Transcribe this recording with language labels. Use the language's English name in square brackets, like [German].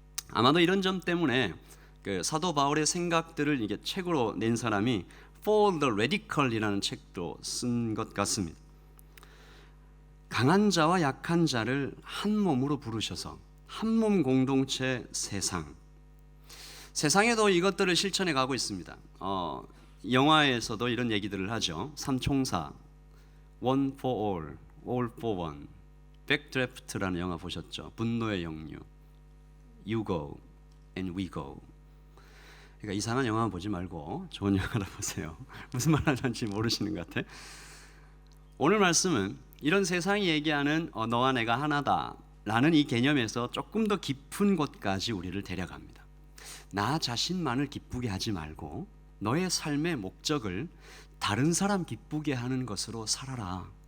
[Korean] 아마도 이런 점 때문에 사도 바울의 생각들을 이게 책으로 낸 사람이 For the Radical이라는 책도 쓴 것 같습니다. 강한 자와 약한 자를 한 몸으로 부르셔서 한 몸 공동체 세상에도 이것들을 실천해 가고 있습니다. 영화에서도 이런 얘기들을 하죠. [English] 삼총사, One for all, all for one. [Korean] 백드래프트라는 영화 보셨죠? [English] 분노의 역류, You go and we go. [Korean] 그러니까 이상한 영화 보지 말고 좋은 영화를 보세요. 무슨 말 하는지 모르시는 것 같아. 오늘 말씀은 이런 세상이 얘기하는 너와 내가 하나다 라는 이 개념에서 조금 더 깊은 곳까지 우리를 데려갑니다. 나 자신만을 기쁘게 하지 말고 너의 삶의 목적을 다른 사람 기쁘게 하는 것으로 살아라.